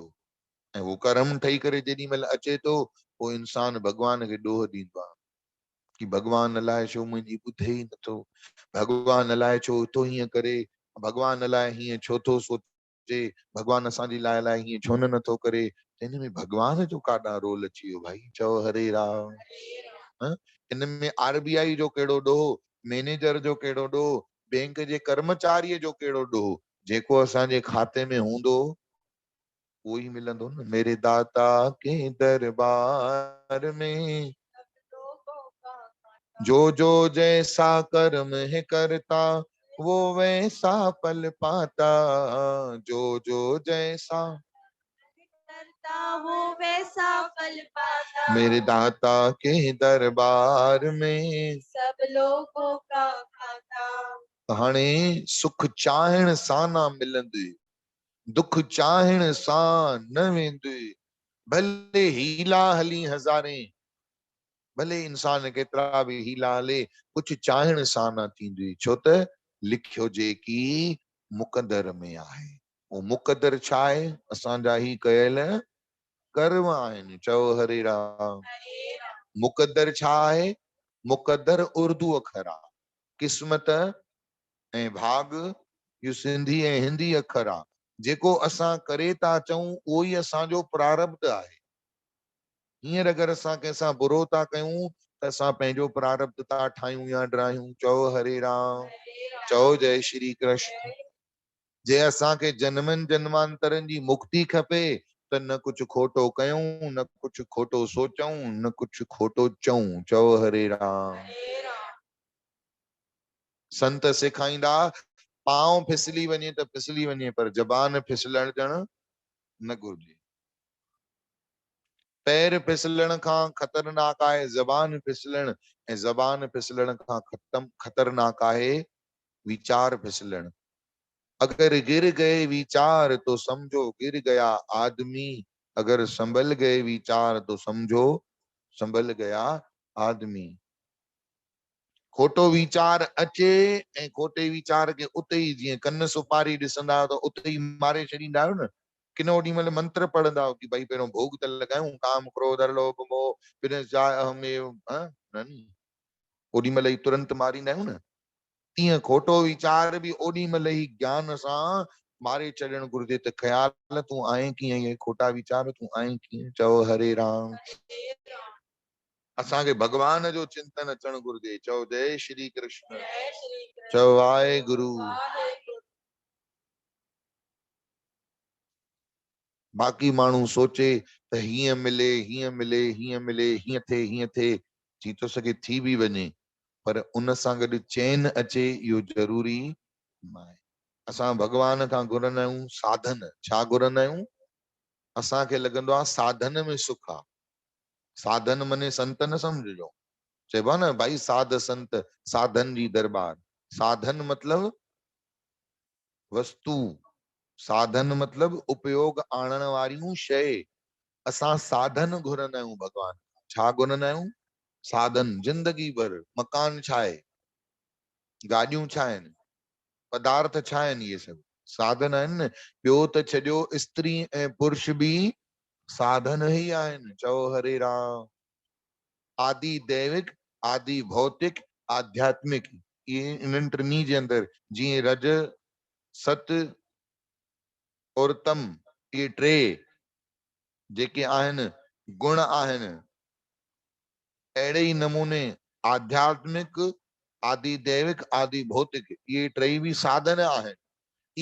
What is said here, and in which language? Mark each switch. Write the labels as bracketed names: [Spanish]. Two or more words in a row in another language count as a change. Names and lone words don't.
[Sindhi] ऐं वो कर्म ठही करे जेॾी महिल अचे थो, पोइ इंसान भॻवान खे ॾोह ॾींदो आहे कि भॻवान अलाए छो मुंहिंजी ॿुधे ई नथो, भॻवान अलाए छो थो हीअं करे, भॻवान अलाए हीअं छो थो सोचे, भॻवान असांजी लाइ हीअं छो नथो करे। हिन में भॻवान जो काॾा रोल अची वियो भाई? चओ हरे राम। इन में RBI जो कहिड़ो ॾोह, मैनेजर जो कहिड़ो ॾोह, बैंक जे कर्मचारीअ जो कहिड़ो ॾोह? जेको असांजे खाते में हूंदो वो ही मिलंदो न। [Hindi] मेरे दाता के दरबार में जो जो जैसा कर्म है करता, वो वैसा फल पाता। जो जो जैसा करता वो वैसा फल पाता। मेरे दाता के दरबार में सब लोगों का खाता। [Sindhi] हाणे सुख चाहण सां ना मिलंदे, दुख चाहण सां न वेंदे, भले हीला हली हज़ारे, भले इंसान केतिरा बि हीला हले, कुछ चाहण सां न थींदी। छो त लिखियो जेकी मुक़दर में आहे। वो मुक़दर छा आहे? असांजा ही कयल कर्म आहिनि। चओ हरे राम। मुक़दर छा आहे? मुक़दर उर्दू अखर आहे, क़िस्मत ऐं भाग इहो सिंधी ऐं हिंदी अखर आहे। जेको असां करे था अचूं उहो ई असांजो प्रारब्ध आहे। हींअर अगरि असां कंहिंसां बुरो था कयूं त असां पंहिंजो प्रारब्ध था ठाहियूं या ड्राहियूं। चओ हरे राम। चओ जय श्री कृष्ण। जे असांखे जन्मनि जन्मांतरनि जी मुक्ति खपे त न कुछ खोटो कयूं, न कुछ खोटो सोचूं, न कुछ खोटो चऊं। चओ हरे राम। संत सेखारींदा पांव फिसली वञे त फिसली वञे, पर जबान फिसलण ॼण न घुरिजे। पैर फिसलण खां खतरनाक आहे ज़बान फिसलण, ऐं ज़बान फिसलण खां खतरनाक आहे विचार फिसलण। [Hindi] अगर गिर गए विचार तो समझो गिर गया आदमी, अगर संभल गए विचार तो समझो संभल गया आदमी। [Sindhi] खोटो वीचार अचे ऐं खोटे वीचार के उते ही, जीअं कन्न सुपारी ॾिसंदा आहियो त उते ही मारे छॾींदा आहियो न। किन ओॾी महिल मंत्र पढ़ंदा आहियो कि भाई पहिरियों भोग त लॻायूं, काम क्रोध लोभ मोह फिर ओॾी महिल ही तुरंत मारींदा आहियूं न। तीअं खोटो वीचार बि ओॾी महिल ही ज्ञान सां मारे छॾणु घुरिजे त ख़्याल तूं आहे कीअं, ये खोटा वीचार तूं आहे कीअं। चओ हरे राम। असांखे भगवान जो चिंतन अचणु घुरिजे। चओ जय श्री कृष्ण। चओ वाहेगुरु। बाक़ी माण्हू सोचे त हीअं मिले हीअं मिले हीअं मिले, हीअं थिए थी थो सघे थी बि वञे, पर उन सां गॾु चैन अचे इहो ज़रूरी नाहे। असां भगवान खां घुरंदा आहियूं साधन। छा घुरंदा आहियूं? असांखे लॻंदो आहे साधन में सुख आहे। साधन मने संत न सम्झिजो। चइबो आहे न भाई साध संत साधन जी दरबार। साधन मतलब वस्तु, साधन मतलब उपयोग आणण वारियूं शइ। असां साधन घुरंदा आहियूं भगवान। छा घुरंदा आहियूं? साधन। जिंदगी भर मकान छा आहे, गाॾियूं छा आहिनि, पदार्थ छा आहिनि, इहे सभु साधन आहिनि न। ॿियो त छॾियो स्त्री ऐं पुरुष बि साधन ही आहिनि। चओ हरे राम। आदि दैविक, आदि भौतिक, आध्यात्मिक, ये इन्हनि टिनी जे अंदरि जीअं रज सत और तम, ये टे जेके आहिनि गुण आहिनि, अहिड़े ई नमूने आध्यात्मिक, आदि दैविक, आदि भौतिक, ये टई भी साधन आहिनि।